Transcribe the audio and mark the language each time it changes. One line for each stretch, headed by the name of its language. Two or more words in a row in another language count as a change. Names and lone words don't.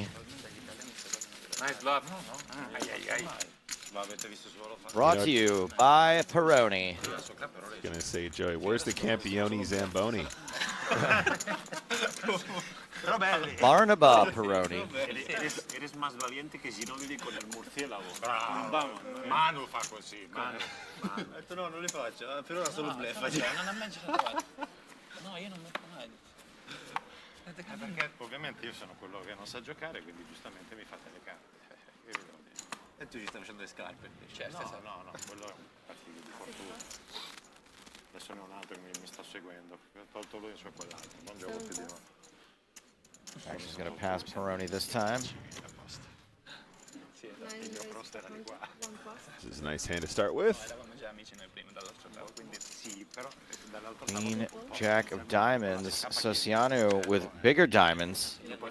English: Nice bluff. Brought to you by Peroni. I was going to say, Joey, where's the Campione Zamboni? Barnaba Peroni.
Spanish: Eres más valiente que Ginobili con il murciélago. Bravo.
Italian: Manu fa così. Manu. Ho detto no, non li faccio, per ora solo bluff. Non ha mai giocato. No, io non metto mai. Perché ovviamente io sono quello che non sa giocare, quindi giustamente mi fate le carte. E tu ci stai facendo le scarpe. No, quello è un partito di fortuna. Adesso ne ho un altro che mi sta seguendo. Ho tolto lui e su quell'altro. Non gioco più di no.
English: Actually, going to pass Peroni this time. This is a nice hand to start with. Queen, jack of diamonds. Sociano with bigger diamonds.